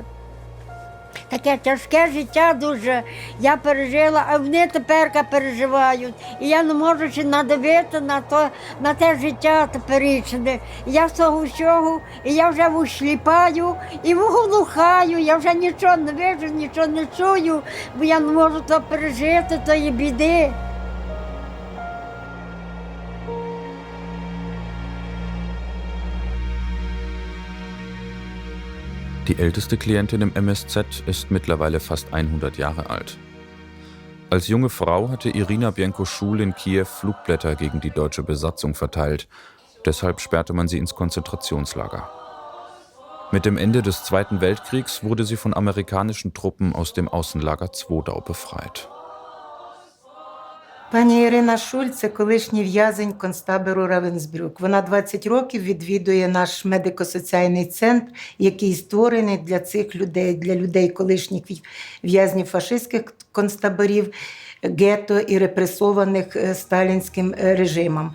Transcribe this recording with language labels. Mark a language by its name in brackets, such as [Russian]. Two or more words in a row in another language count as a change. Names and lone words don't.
[Ukrainian] Таке тяжке життя дуже я пережила, а вони тепер переживають. І я не можу ще надивити на те життя теперішнє. Я з того всього, і я вже всліпаю, і глухаю, я вже нічого не бачу, нічого не чую, бо я не можу то пережити, тої біди. [German] Die älteste Klientin im MSZ ist mittlerweile fast 100 Jahre alt. Als junge Frau hatte Irina Bienko-Schul in Kiew Flugblätter gegen die deutsche Besatzung verteilt. Deshalb sperrte man sie ins Konzentrationslager. Mit dem Ende des Zweiten Weltkriegs wurde sie von amerikanischen Truppen aus dem Außenlager Zwoedau befreit. [Ukrainian] Пані Ірина Шуль – це колишній в'язень концтабору Равенсбрюк. Вона 20 років відвідує наш медико-соціальний центр, який створений для цих людей, для людей колишніх в'язнів фашистських концтаборів, гетто і репресованих сталінським режимом.